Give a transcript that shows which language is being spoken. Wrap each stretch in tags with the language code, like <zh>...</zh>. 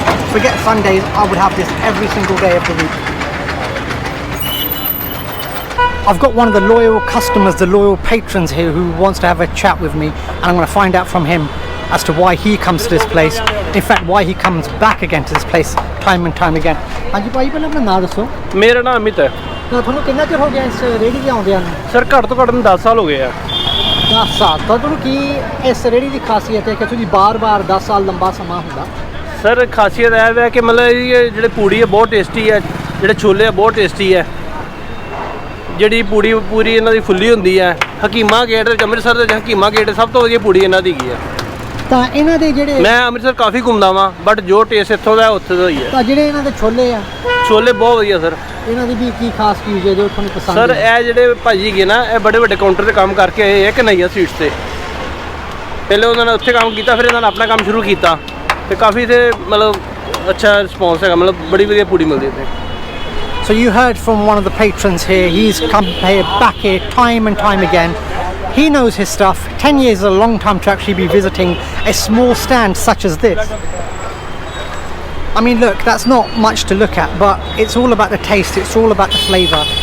<en>Forget Sundays, I would have this every single day of the week. I've got one of the loyal customers, the loyal patrons here, who wants to have a chat with me, and I'm going to find out from him as to why he comes to this place. In fact, why he comes back again to this place time and time again.</en> <pa>Hanji bhai, ਪਹਿਲਾਂ ਆਪਣਾ ਨਾਮ ਦੱਸੋ। ਮੇਰਾ ਨਾਮ ਅਮਿਤ ਹੈ। ਤਾਂ ਤੁਹਾਨੂੰ ਕਿੰਨਾ ਚਿਰ ਹੋ ਗਿਆ ਇਸ ਰੇੜੀ ਤੇ ਆਉਂਦਿਆਂ ਨੂੰ? ਸਰ ਘੱਟ ਤੋਂ ਘੱਟ 10 ਸਾਲ ਹੋ ਗਏ ਆ। 10 ਸਾਲ। ਤਾਂ ਤੁਹਾਨੂੰ ਕੀ ਇਸ ਰੇੜੀ ਦੀ ਖਾਸੀਅਤ ਹੈ ਕਿ ਤੁਸੀਂ ਬਾਰ-ਬਾਰ 10 ਸਾਲ ਲੰਬਾ ਸਮਾਂ ਹੁੰਦਾ? ਸਰ ਖਾਸੀਅਤ ਇਹ ਹੈ ਕਿ ਮਤਲਬ ਇਹ ਜਿਹੜੇ ਪੂੜੀ ਹੈ ਬਹੁਤ ਟੇਸਟੀ ਹੈ, ਜਿਹੜੇ ਛੋਲੇ ਆ ਬਹੁਤ ਟੇਸਟੀ ਹੈ, ਜਿਹੜੀ ਪੂੜੀ ਪੂਰੀ ਇਹਨਾਂ ਦੀ ਫੁੱਲੀ ਹੁੰਦੀ ਹੈ। ਹਕੀਮਾ ਗੇਟ ਦੇ ਅੰਮ੍ਰਿਤਸਰ ਦੇ ਹਕੀਮਾ ਗੇਟ ਸਭ ਤੋਂ ਵਧੀਆ ਪੂੜੀ ਇਹਨਾਂ ਦੀ ਹੈਗੀ ਆ। ਤਾਂ ਇਹਨਾਂ ਦੇ ਜਿਹੜੇ ਮੈਂ ਅੰਮ੍ਰਿਤਸਰ ਕਾਫੀ ਘੁੰਮਦਾ ਵਾਂ, ਬਟ ਜੋ ਟੇਸਟ ਇੱਥੋਂ ਦਾ ਉੱਥੇ ਦਾ ਹੀ ਹੈ। ਤਾਂ ਜਿਹੜੇ ਇਹਨਾਂ ਦੇ ਛੋਲੇ ਆ, ਛੋਲੇ ਬਹੁਤ ਵਧੀਆ ਸਰ। ਇਹਨਾਂ ਦੀ ਵੀ ਕੀ ਖਾਸ ਚੀਜ਼ ਹੈ ਜੋ ਤੁਹਾਨੂੰ ਪਸੰਦ ਸਰ ਇਹ ਜਿਹੜੇ ਭਾਜੀ ਹੈਗੇ ਨਾ, ਇਹ ਬੜੇ ਵੱਡੇ ਕਾਊਂਟਰ ਤੇ ਕੰਮ ਕਰਕੇ ਆਏ ਆ ਕਨਈਆ ਸਵੀਟਸ ਤੇ। ਪਹਿਲੇ ਉਹਨਾਂ ਨੇ ਉੱਥੇ ਕੰਮ ਕੀਤਾ, ਫਿਰ ਇਹਨਾਂ ਨੇ ਆਪਣਾ ਕੰਮ ਸ਼ੁਰੂ ਕੀਤਾ ਤੇ ਕਾਫੀ ਤੇ ਮਤਲਬ ਅੱਛਾ ਰਿਸਪੌਂਸ ਹੈਗਾ, ਮਤਲਬ ਬੜੀ ਵਧੀਆ ਪੂੜੀ ਮਿਲਦੀ ਇੱਥੇ।</pa> <en>So you heard from one of the patrons here. He's come here, back here time and time again. He knows his stuff. 10 years is a long time to actually be visiting a small stand such as this. I mean, look, that's not much to look at, but it's all about the taste, it's all about the flavour.</en>